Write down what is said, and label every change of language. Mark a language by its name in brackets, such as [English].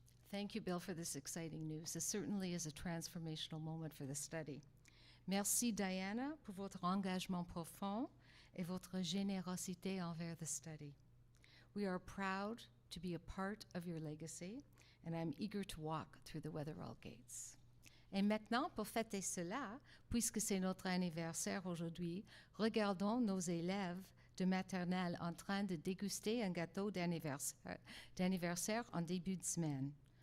[English] Thank you, Bill, for this exciting news. This certainly is a transformational moment for the study. [French] Merci, Diana, pour votre engagement profond et votre générosité envers the study. [English] We are proud to be a part of your legacy, and I'm eager to walk through the Weatherall gates. [French] Et maintenant, pour fêter cela, puisque c'est notre anniversaire aujourd'hui, regardons nos élèves de maternelle en train de déguster un gâteau d'anniversaire en début de semaine.